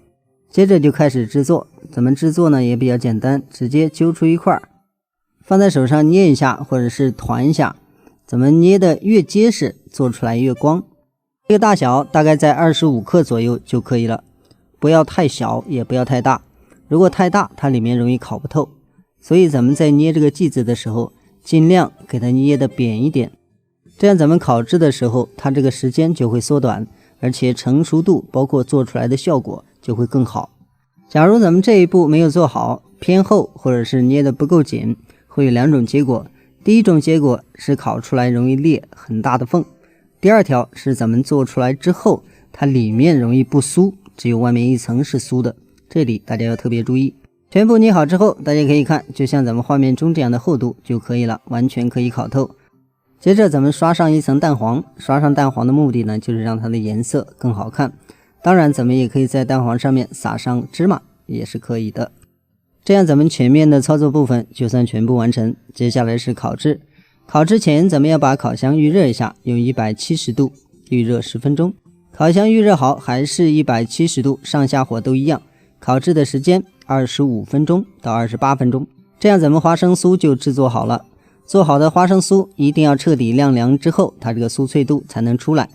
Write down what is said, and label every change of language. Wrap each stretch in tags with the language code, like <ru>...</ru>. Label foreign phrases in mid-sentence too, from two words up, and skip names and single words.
<zh>接着就開始製作，咱們製作呢也比較簡單，直接揪出一塊，放在手上捏一下或者是團一下，咱們捏得越結實，做出來越光。這個大小大概在25克左右就可以了，不要太小也不要太大，如果太大它裡面容易烤不透，所以咱們在捏這個劑子的時候盡量給它捏得扁一點，這樣咱們烤制的時候它這個時間就會縮短，而且成熟度包括做出來的效果就會更好。假如咱們這一步沒有做好，偏厚或者是捏得不夠緊，會有兩種結果。第一種結果是烤出來容易裂很大的縫，第二條是咱們做出來之後它裡面容易不酥，只有外面一層是酥的，這裡大家要特別注意。全部捏好之後，大家可以看，就像咱們畫面中這樣的厚度就可以了，完全可以烤透。接着咱們刷上一層蛋黃，刷上蛋黃的目的呢，就是讓它的顏色更好看。當然咱們也可以在蛋黃上面撒上芝麻，也是可以的。這樣咱們前面的操作部分就算全部完成，接下來是烤制。烤之前咱們要把烤箱預熱一下，用170度預熱10分鐘。烤箱預熱好，還是170度，上下火都一樣。烤制的時間25分鐘到28分鐘，這樣咱們花生酥就制作好了。做好的花生酥一定要徹底晾涼之後，它這個酥脆度才能出來。</zh>